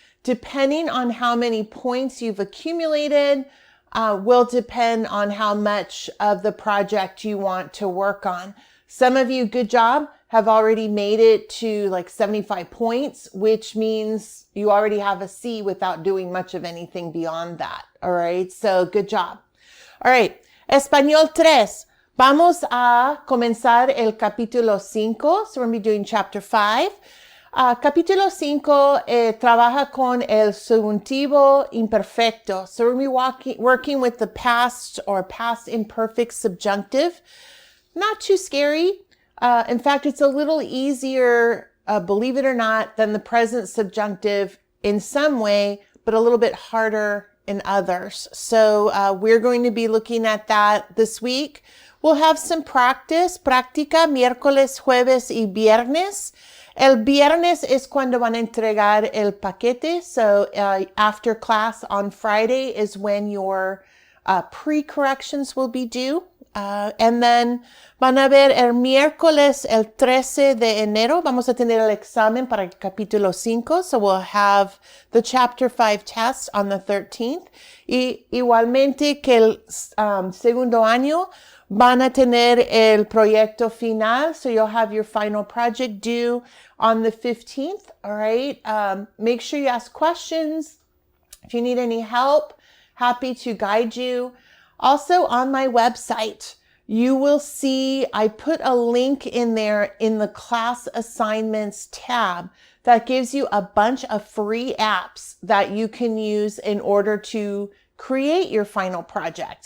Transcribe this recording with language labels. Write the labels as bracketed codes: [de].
[en] Depending on how many points you've accumulated, will depend on how much of the project you want to work on. Some of you, good job, have already made it to like 75 points, which means you already have a C without doing much of anything beyond that. All right. So good job. All right. Español 3. [es] Vamos a comenzar el capítulo 5. [en] So we're going to be doing chapter 5. [es] Capítulo 5 trabaja con el subjuntivo imperfecto. [en] So we're going to be working with the past or past imperfect subjunctive. Not too scary. In fact, it's a little easier, believe it or not, than the present subjunctive in some way, but a little bit harder in others. So we're going to be looking at that this week. We'll have some practice, [es] práctica, miércoles, jueves y viernes. El viernes es cuando van a entregar el paquete. [en] So after class on Friday is when your pre-corrections will be due. [es] And then van a ver el miércoles, el 13 de enero, vamos a tener el examen para el capítulo 5. [en] So we'll have the chapter 5 test on the 13th. [es] Y igualmente que el segundo año van a tener el proyecto final. [en] So you'll have your final project due on the 15th. All right. Make sure you ask questions. If you need any help, happy to guide you. Also on my website, you will see I put a link in there in the class assignments tab that gives you a bunch of free apps that you can use in order to create your final project.